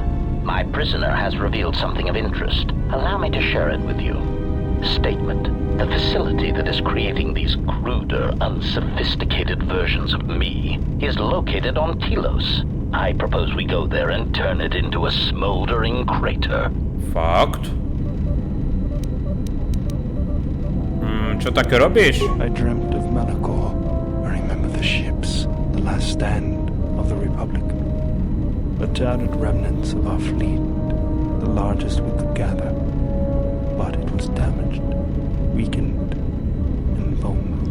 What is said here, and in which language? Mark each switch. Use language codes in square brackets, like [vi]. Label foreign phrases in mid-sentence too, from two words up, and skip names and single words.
[en] My prisoner has revealed something of interest. Allow me to share it with you. Statement. The facility that is creating these cruder, unsophisticated versions of me is located on Telos. I propose we go there and turn it into a smoldering crater. [sk] Fakt? Čo také robíš? [en] I dreamt of Malachor. I remember the ships, the last stand of the Republic. The tattered remnants of our fleet, the largest we could gather. But it was damaged, weakened, and vulnerable.